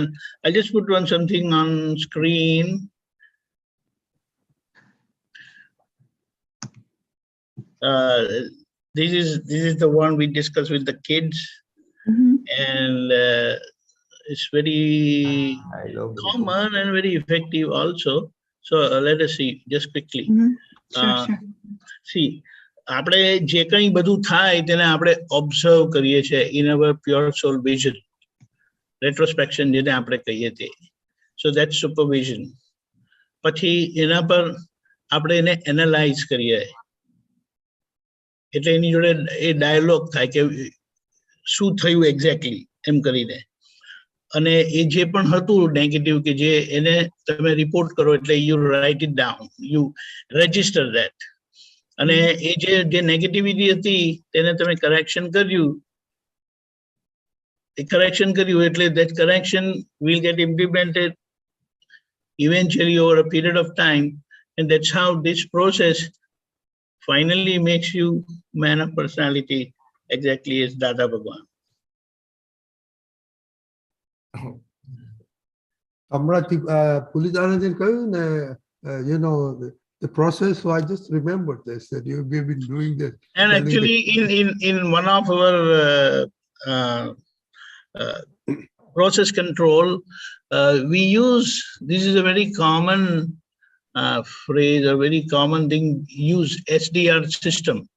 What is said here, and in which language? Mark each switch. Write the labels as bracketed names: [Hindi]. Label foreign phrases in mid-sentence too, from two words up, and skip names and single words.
[English] I'll just put something on screen. This is the one we discussed with the kids, and it's very common and very effective also. So let us see just quickly. Sure. See, [Gujarati] આપણે જે કંઈ બધું થાય તેને આપણે ઓબ્ઝર્વ કરીએ છીએ [English] in our pure soul vision. [Gujarati] Retrospection જેને આપણે કહીએ તે. [English] So that's supervision. [Gujarati] પછી એના પર આપણે એને એનાલાઇઝ કરીએ. એટલે એની જોડે એ ડાયલોગ થાય કે શું થયું એક્ઝેક્ટલી એમ કરીને. અને એ જે પણ હતું નેગેટિવ કે જે એને તમે રિપોર્ટ કરો, એટલે [English] you write it down, you register that. [Gujarati] અને એ જે નેગેટિવિટી હતી તેને તમે કરેક્શન કર્યું, એટલે [English] that correction will get implemented eventually over a period of time, and that's how this process finally makes you man of personality, exactly as Dada Bhagwan. [Gujarati] હમણાં પુલિનાનંદજીએ કહ્યું ને, [English] the process, so I just remembered this, that you've been doing this. And actually in one of our process control, we use, this is a very common phrase, a very common thing, use SDR system.